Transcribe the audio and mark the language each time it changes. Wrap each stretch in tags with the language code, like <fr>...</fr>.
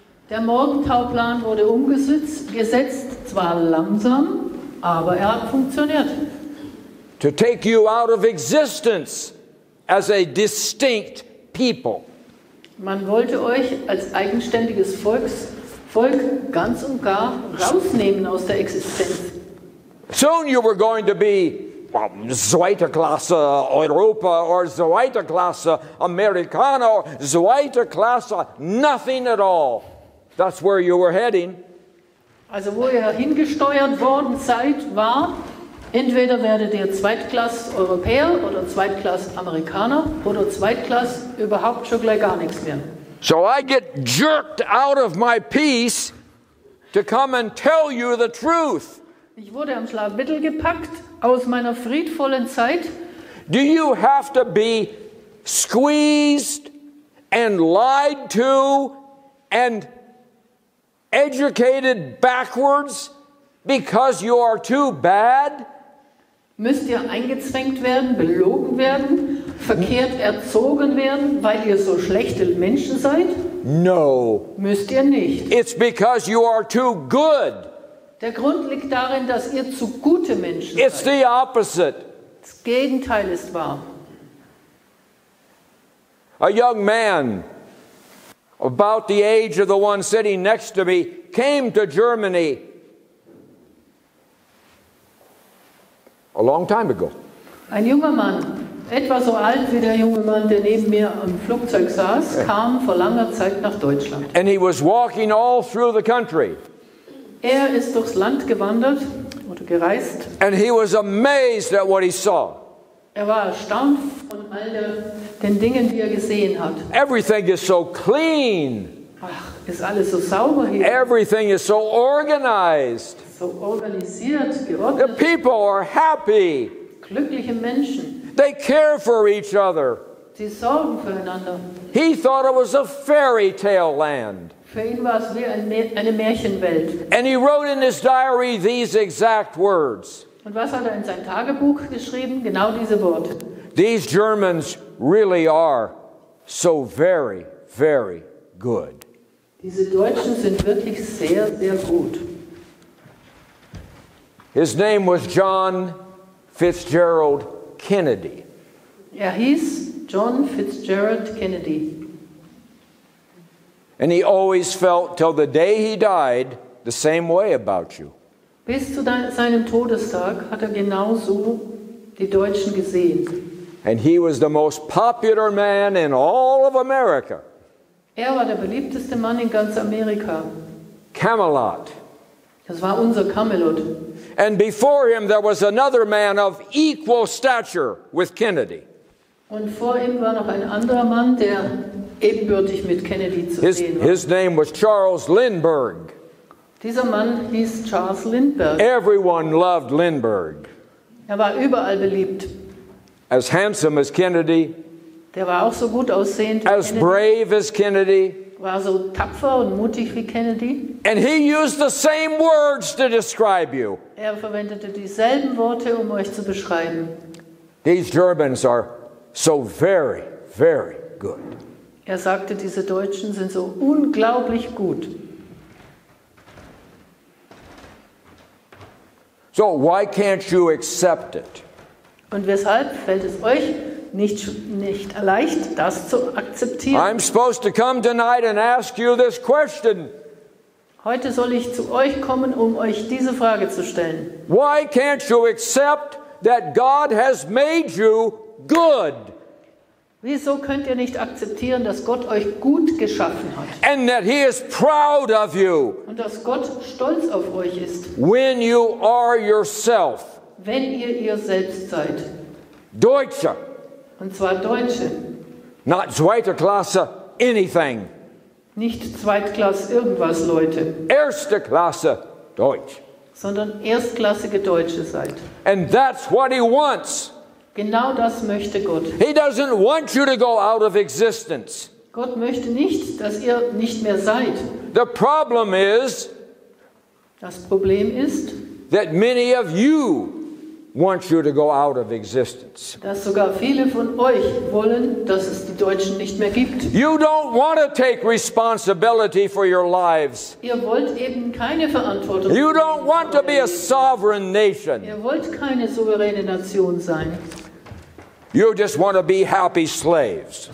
<de>Der Morgenthau-Plan wurde umgesetzt, zwar langsam, aber er hat funktioniert.</de> <en>To take you out of existence as a distinct people.</en> <de>Man wollte euch als eigenständiges Volk ganz und gar rausnehmen aus der Existenz.</de> <en>Soon you were going to be</en> <de>zweite Klasse Europa</de> <en>or</en> <de>zweite Klasse Amerikaner</de> <en>or</en> <de>zweite Klasse</de> <en>nothing at all. That's where you were heading.</en> <de>Also wo ihr hingesteuert worden seid, war, entweder werdet ihr Zweitklass-Europäer oder Zweitklass-Amerikaner oder Zweitklass überhaupt schon gleich gar nichts mehr.</de> <en>So I get jerked out of my peace to come and tell you the truth.</en> <de>Ich wurde am Schlafmittel gepackt aus meiner friedvollen Zeit.</de> <en>Do you have to be squeezed and lied to and educated backwards because you are too bad?</en> <de>Müsst ihr eingezwängt werden, belogen werden, verkehrt erzogen werden, weil ihr so schlechte Menschen seid?</de> <en>No.</en> <de>Müsst ihr nicht.</de> <en>It's because you are too good.</en> <de>Der Grund liegt darin, dass ihr zu gute Menschen</de> <en>It's</en> <de>seid.</de> <en>the opposite.</en> <de>Das Gegenteil ist wahr.</de> <en>A young man, about the age of the one sitting next to me, came to Germany a long time ago.</en> <de>Ein junger Mann, etwa so alt wie der junge Mann, der neben mir am Flugzeug saß, kam vor langer Zeit nach Deutschland.</de> <en>And he was walking all through the country.</en> <de>Er ist durchs Land gewandert oder gereist.</de> <en>And he was amazed at what he saw.</en> <de>Er war erstaunt von all den Dingen, die er gesehen hat.</de> <en>Everything is so clean.</en> <de>Ach, ist alles so sauber hier,</de> <en>Everything is so organized.</en> <de>so organisiert,</de> <en>The</en> <de>geordnet,</de> <en>people are happy.</en> <de>glückliche Menschen.</de> <en>They care for each other.</en> <de>Sie sorgen füreinander.</de> <en>He thought it was a fairy tale land.</en> <de>Für ihn war es wie eine Märchenwelt.</de> <en>And he wrote in his diary these exact words.</en> <de>Und was hat er in sein Tagebuch geschrieben? Genau diese Worte.</de> <en>These Germans really are so very, very good.</en> <de>Diese Deutschen sind wirklich sehr, sehr gut.</de> <en>His name was John Fitzgerald Kennedy.</en> <de>Er hieß John Fitzgerald Kennedy.</de> <en>And he always felt, till the day he died, the same way about you.</en> <de>Bis zu seinem Todestag hat er genauso die Deutschen gesehen.</de> <en>And he was the most popular man in all of America.</en> <de>Er war der beliebteste Mann in ganz Amerika.</de> <en>Camelot.</en> <de>Das war unser Camelot.</de> <en>And before him there was another man of equal stature with Kennedy.</en> <de>Und vor ihm war noch ein anderer Mann, der ebenbürtig mit Kennedy zu sehen war.</de> <en>His name was Charles Lindbergh.</en> <de>Dieser Mann hieß Charles Lindbergh.</de> <en>Everyone loved Lindbergh.</en> <de>Er war überall beliebt.</de> <en>As handsome as Kennedy,</en> <de>Der war auch so gut aussehend wie</de> <en>as</en> <de>Kennedy.</de> <en>brave as Kennedy.</en> <de>War so tapfer und mutig wie Kennedy.</de> <en>And he used the same words to describe you.</en> <de>Er verwendete dieselben Worte, um euch zu beschreiben.</de> <en>These Germans are so very, very good.</en> <de>Er sagte, diese Deutschen sind so unglaublich gut.</de> <en>So why can't you accept it?</en> <de>Und weshalb fällt es euch nicht leicht, das zu akzeptieren?</de> <en>I'm supposed to come tonight and ask you this question.</en> <de>Heute soll ich zu euch kommen, um euch diese Frage zu stellen.</de> <en>Why can't you accept that God has made you good?</en> <de>Wieso könnt ihr nicht akzeptieren, dass Gott euch gut geschaffen hat?</de> <en>And that He is proud of you</en> <de>Und dass Gott stolz auf euch ist,</de> <en>when you are yourself.</en> <de>wenn ihr selbst seid. Deutsche, Und zwar Deutsche,</de> <en>not</en> <de>zweite Klasse</de> <en>anything.</en> <de>nicht Zweitklass irgendwas Leute, Erste Klasse Deutsch. sondern erstklassige Deutsche seid.</de> <en>And that's what He wants.</en> <de>Genau das möchte Gott.</de> <en>He doesn't want you to go out of existence.</en> <de>Gott möchte nicht, dass ihr nicht mehr seid.</de> <en>The problem is</en> <de>Das Problem ist,</de> <en>that many of you want you to go out of existence.</en> <de>dass sogar viele von euch wollen, dass es die Deutschen nicht mehr gibt.</de> <en>You don't want to take responsibility for your lives.</en> <de>Ihr wollt eben keine Verantwortung.</de> <en>You don't want to be a sovereign nation.</en> <de>Ihr wollt keine souveräne Nation sein,</de> <en>You just want to be happy slaves.</en>